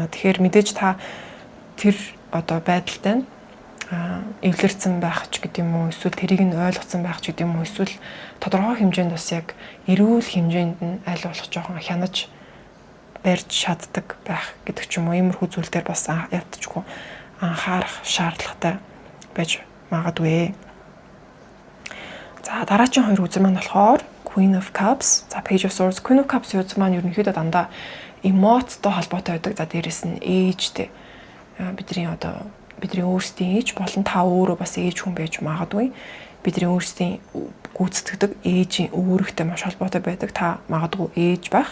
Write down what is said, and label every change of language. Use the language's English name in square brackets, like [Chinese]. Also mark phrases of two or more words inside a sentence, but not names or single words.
[Mongolian] Тэгэхээр мэдээж та тэр одоо байдалтай эвлэрсэн байх ч гэдэг юм уу эсвэл тэрийг нь ойлгоцсон байх ч гэдэг юм уу эсвэл тодорхой хэмжээнд бас яг эрүүл хэмжээнд нь аль болох жоохон хянаж барьж чаддаг байх гэдэг ч юм уу иймэрхүү зүйл дээр бас ядчгүй анхаарах шаардлагатай байж магадгүй. За дараагийн хоёр үзэл маань болохоор Queen of Cups, за Page of Swords. Queen of Cups үзэл маань ерөнхийдөө дандаа эмоцтой холбоотой байдаг. За дээрэс нь ээжтэй бидний өөрсдийн ээж болон та өөрөө бас ээж хүн байж магадгүй. Бидний өөрсдийн гүйцэтгэдэг ээжийн үүрэгтэй маш холбоотой байдаг. Та магадгүй ээж байх.